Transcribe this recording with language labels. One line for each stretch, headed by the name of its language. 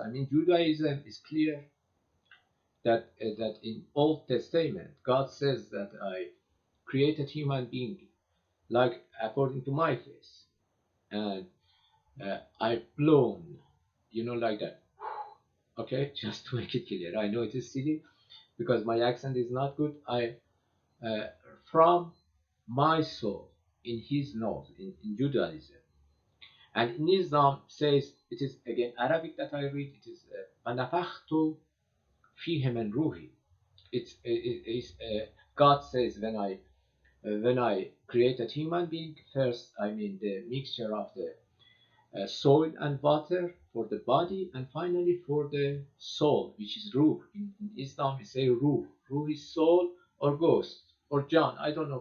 English: I mean, Judaism is clear that in Old Testament, God says that I created human being like according to my face, and I've blown, like that. Okay, just to make it clear. I know it is silly because my accent is not good. I from my soul in his nose in Judaism, and in Islam says it is again Arabic that I read. It is
Arabic: فَنَفَخْتُ فِيهِ مِنْ رُوحِي.
English: It's God says when I created human being, first I mean the mixture of the soil and water for the body, and finally for the soul, which is ruh. In Islam we say ruh. Ruh is soul or ghost or John. I don't know.